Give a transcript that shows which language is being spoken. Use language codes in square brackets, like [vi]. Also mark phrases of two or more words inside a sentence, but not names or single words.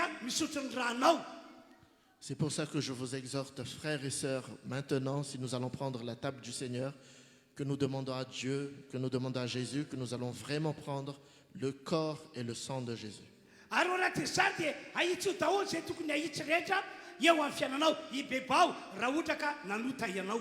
[mg] misotro ny ranao. [fr] C'est pour ça que je vous exhorte, frères et sœurs, maintenant, si nous allons prendre la table du Seigneur, que nous demandons à Dieu, que nous demandons à Jésus, que nous allons vraiment prendre le corps et le sang de Jésus. [mg] Ary raha ty zany dia ahitsy io daholo zay tokony ahitsy rehetra eo amin'ny fiainanao ibebao raha ohatra ka nanota ianao.